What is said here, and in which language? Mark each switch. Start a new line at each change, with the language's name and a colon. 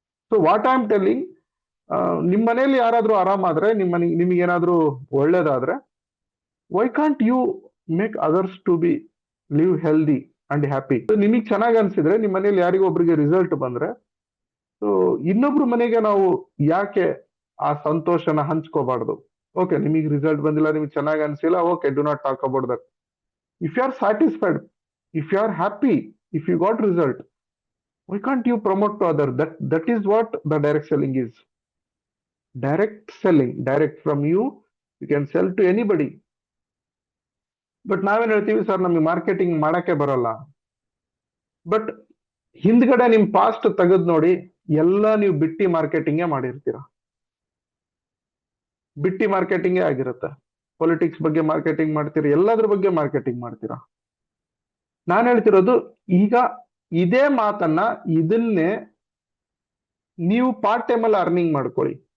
English: so what I am telling,
Kannada: ನಿಮ್ ಮನೆಯಲ್ಲಿ ಯಾರಾದ್ರೂ ಆರಾಮಾದ್ರೆ, ನಿಮಗೆ ಏನಾದ್ರೂ ಒಳ್ಳೇದಾದ್ರೆ,
English: Why can't you make others to be live healthy and happy?
Kannada: ನಿಮಗೆ ಚೆನ್ನಾಗಿ ಅನ್ಸಿದ್ರೆ, ನಿಮ್ ಮನೇಲಿ ಯಾರಿಗೋ ಒಬ್ರಿಗೆ ರಿಸಲ್ಟ್ ಬಂದ್ರೆ, ಸೊ ಇನ್ನೊಬ್ರು ಮನೆಗೆ ನಾವು ಯಾಕೆ ಆ ಸಂತೋಷನ ಹಂಚ್ಕೋಬಾರ್ದು?
English: okay,
Kannada: ನಿಮಗೆ ರಿಸಲ್ಟ್ ಬಂದಿಲ್ಲ, ನಿಮ್ಗೆ ಚೆನ್ನಾಗಿ ಅನ್ಸಿಲ್ಲ,
English: Okay, do not talk about that. If you are satisfied, if you are happy, if you got result, why can't you promote to other? That is what the direct selling is. Direct selling, direct from you, you can sell to anybody.
Kannada: But ನಾವೇನ್ ಹೇಳ್ತೀವಿ, sir ನಮಗೆ marketing ಮಾಡಕ್ಕೆ ಬರಲ್ಲ. But ಹಿಂದ್ಗಡೆ ನಿಮ್ past ತೆಗೆದ್ ನೋಡಿ, ಎಲ್ಲ ನೀವು ಬಿಟ್ಟಿ ಮಾರ್ಕೆಟಿಂಗೇ ಮಾಡಿರ್ತೀರ, ಬಿಟ್ಟಿ ಮಾರ್ಕೆಟಿಂಗೇ ಆಗಿರುತ್ತೆ. ಪೊಲಿಟಿಕ್ಸ್ ಬಗ್ಗೆ ಮಾರ್ಕೆಟಿಂಗ್ ಮಾಡ್ತೀರಾ, ಎಲ್ಲದ್ರ ಬಗ್ಗೆ ಮಾರ್ಕೆಟಿಂಗ್ ಮಾಡ್ತೀರಾ. ನಾನು ಹೇಳ್ತಿರೋದು, ಈಗ ಇದೇ ಮಾತನ್ನ, ಇದನ್ನೇ ನೀವು ಪಾರ್ಟ್ ಟೈಮ್ ಅಲ್ಲಿ ಅರ್ನಿಂಗ್ ಮಾಡ್ಕೊಳ್ಳಿ.